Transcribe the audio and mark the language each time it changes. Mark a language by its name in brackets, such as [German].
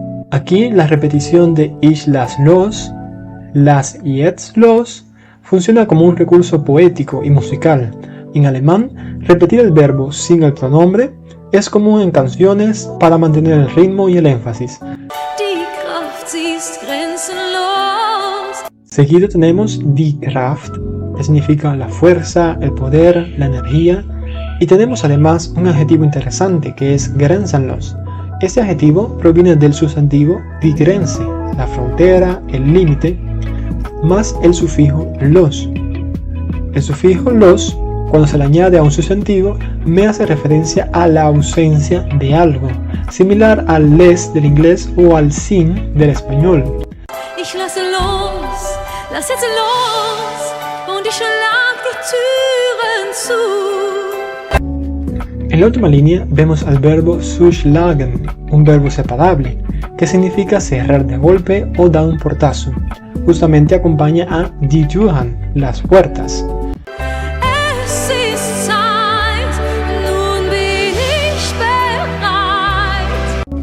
[Spanish] Aquí la repetición de [German] ich lass los, lass jetzt los, [Spanish] funciona como un recurso poético y musical. En alemán, repetir el verbo sin el pronombre es común en canciones para mantener el ritmo y el énfasis. [German] Die Kraft, sie ist grenzenlos. [Spanish] Seguido tenemos die Kraft, que significa la fuerza, el poder, la energía. Y tenemos además un adjetivo interesante que es grenzenlos. Este adjetivo proviene del sustantivo die Grenze, la frontera, el límite, más el sufijo los. El sufijo los, cuando se le añade a un sustantivo, me hace referencia a la ausencia de algo, similar al les del inglés o al sin del español. [German] Ich lasse los, lass jetzt los, und ich schlag die Türen zu. [Spanish] En la última línea vemos al verbo zuschlagen, un verbo separable, que significa cerrar de golpe o dar un portazo. Justamente acompaña a die Türen, las puertas. [German] Es ist Zeit, nun bin ich bereit.